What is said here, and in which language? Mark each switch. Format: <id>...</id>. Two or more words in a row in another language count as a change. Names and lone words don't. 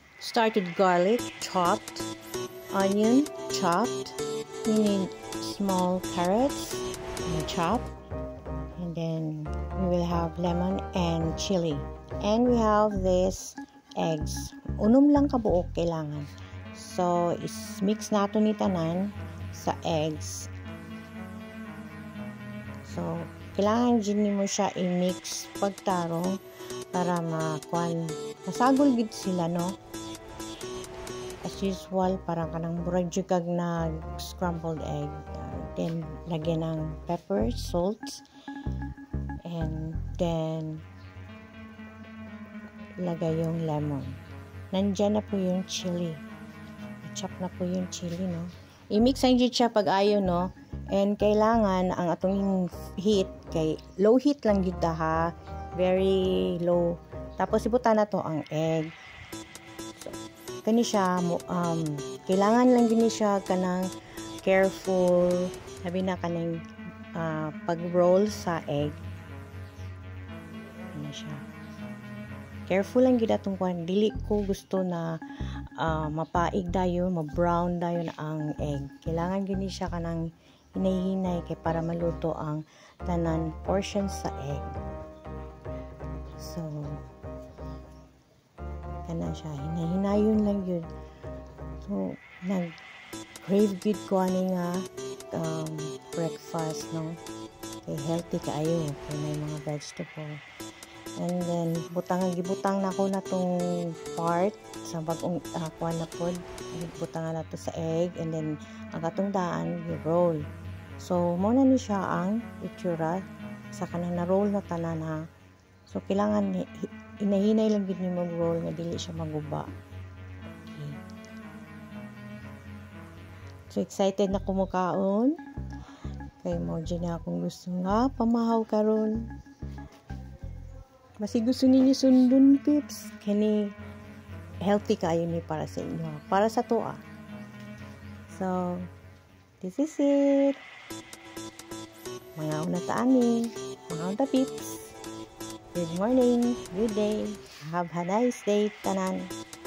<en>Start with garlic, chopped, onion, chopped. You need small carrots, chopped. And then we will have lemon and chili. And we have this eggs.</en> <ceb>Unom lang kabuok kailangan. So, is-mix nato ni tanan sa eggs. So, kailangan din mo siya i-mix pagtarong para masagol gid sila, no?</ceb> <en>As usual,</en> <ceb>parang kanang murag jugag na</ceb> <en>scrambled egg.</en> <ceb>Then,</ceb> <tl>lagyan ng</tl> <en>pepper, salt, and then</en> <tl>lagay yung lemon. Nandyan na po yung chili. Chop na po yung chili, no?</tl> <ceb>I-mix ang siya pag ayo, no? And kailangan ang atong heat kay</ceb> <en>low heat</en> <ceb>lang gid ha.</ceb> <en>Very low.</en> <ceb>Tapos ibutan na to ang egg. So, kani siya kailangan lang gini siya kanang careful. Sabi na kanang pag-roll sa egg. Ano siya. Careful lang gid atong kuan. Dili ko gusto na mapaig dayon, ma-brown dayon ang egg. Kailangan gini siya kanang hinay-hinay kay para maluto ang tanan portion sa egg. So, kana siya. Hinay-hinayon lang yun. So, nag-crave good ko ani nga breakfast, no? Kay healthy kaayo. Kay may mga vegetable.</ceb> <en>And then,</en> <ceb>gibutang na ko na tong part sa bagong kuha na pod. Gibutangan na to sa egg.</ceb> <en>And then,</en> <ceb>ang katong daan, i-roll. So, muna ni siya ang itsura sa kanang na-roll na tanan, ha. So, kailangan inahinay lang gid ni mag-roll nga dili siya maguba. Okay. So, excited na kumukaon. Kay mo dyan na akong gusto nga pamahaw karon. Basi gusto ninyo sundon, pips. Kani healthy kayo ni para sa inyo. Para sa tuwa.</ceb> <en>So, this is it.</en> <ceb>Mga unataan ni. Mga unta, pips.</ceb> <en>Good morning. Good day. Have a nice day, tanan.</en>